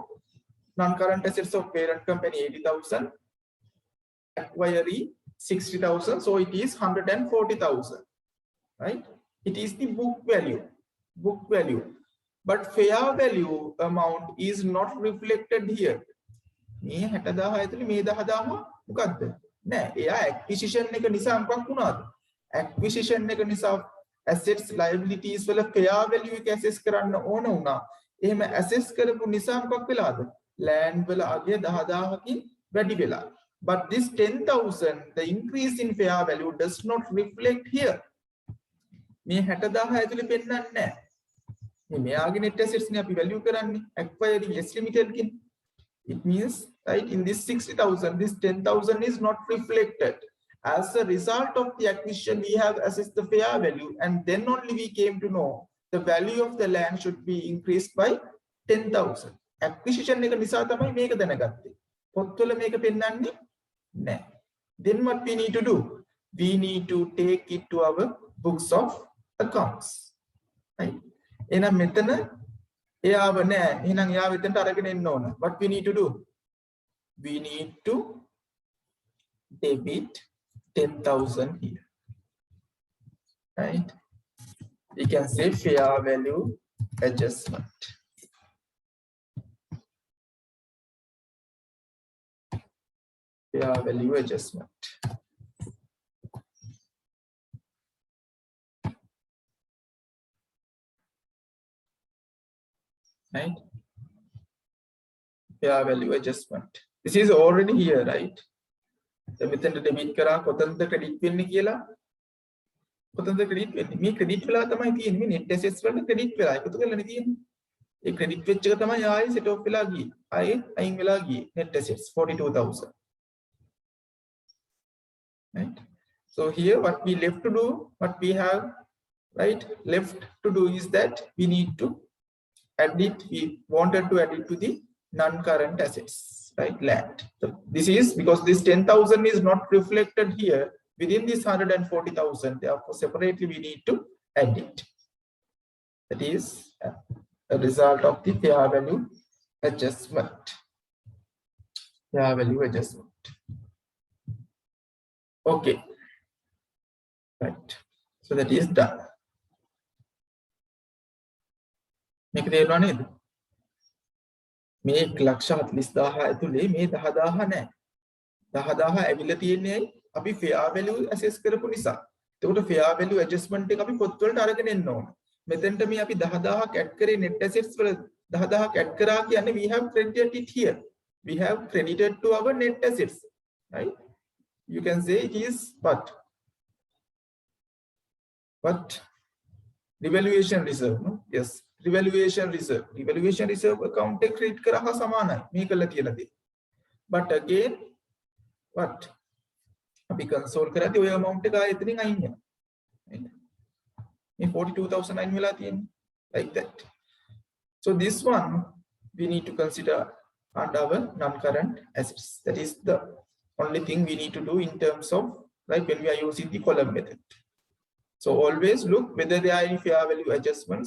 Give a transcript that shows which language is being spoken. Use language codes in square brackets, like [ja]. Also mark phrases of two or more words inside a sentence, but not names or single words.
[en] Non-current assets of parent company 80,000. Acquiree 60,000. So it is 140,000. Right? It is the book value. Book value. But fair value amount is not reflected here. [si] මේ 60,000 ඇතුලේ මේ 10,000 මොකද්ද? නෑ, එයා acquisition එක නිසා මොකක් වුණාද? Acquisition එක නිසා [en] assets liabilities [si] වල [en] fair value [si] එක assess කරන්න ඕන වුණා. එහෙම assess කරපු නිසා මොකක් වෙලාද? land වල අගය 10,000කින් වැඩි වෙලා. [en] But this 10,000, the increase in fair value does not reflect here. [si] මේ 60,000 ඇතුලේ පෙන්නන්නේ නෑ. මෙයාගේ [en] net assets [si] නේ අපි value කරන්නේ [en] acquiring S limited [si] කින්. [en] It means, right, in this 60,000, this 10,000 is not reflected. As a result of the acquisition, we have assessed the fair value, and then only we came to know the value of the land should be increased by 10,000. [si] Acquisition එක නිසා තමයි මේක දැනගත්තේ. පොත්වල මේක පෙන්නන්නේ නැහැ. [en] Then what we need to do? We need to take it to our books of accounts. Right? එහෙනම් මෙතන එයාව නෑ. එහෙනම් එයාව එතනට අරගෙන එන්න ඕන. What we need to do? We need to debit 10,000 here. Right? We can say fair value adjustment. Fair value adjustment. Right? Fair value adjustment. This is already here, right? The method debit [si] kara කොතනද credit වෙන්නේ කියලා කොතනද credit වෙන්නේ මේ credit වෙලා තමයි තියෙන්නේ මේ [en] net assets [si] වල credit වෙලා එකතු කරලානේ තියෙන්නේ ඒ credit වෙච්ච එක තමයි ආයෙ set off වෙලා ගියේ. ආයෙ අයින් වෙලා ගියේ. [en] Net assets [si] 42,000. Right? [en] So here what we left to do, what we have right left to do is that we need to add it. We wanted to add it to the non-current assets, right? Land. So this is because this 10,000 is not reflected here within this 140,000. Therefore, separately we need to add it. That is a result of the fair value adjustment. Fair value adjustment. Okay. Right. So that is done. [si] මේක තේරුණා නේද? මේ 1,40,000 ඇතුලේ මේ 10,000 නැහැ. 10,000 ඇවිල්ලා තියෙන්නේ අපි [en] fair value [si] assess කරපු නිසා. එතකොට [en] fair value adjustment [si] එක අපි පොත් වලට අරගෙන එන්න ඕන. මෙතෙන්ට මේ අපි 10,000ක් add කරේ [en] net assets [si] වල 10,000ක් add කරා කියන්නේ [en] we have credited it here. We have credited to our net assets, right? You can say it is what revaluation reserve, no? Yes, revaluation reserve. Revaluation reserve account [si] එක create කරා හා සමානයි මේ කළා කියලා දේ. [en] But again what [si] අපි console කරද්දී ඔය amount එක ආයෙ එතනින් අයින් වෙනවා. Right? මේ 42,000 අයින් වෙලා තියෙන්නේ [en] like that. So this one we need to consider under our non-current assets. That is the only thing we need to do in terms of like when we are using the column method. So always look whether there are any fair value adjustments.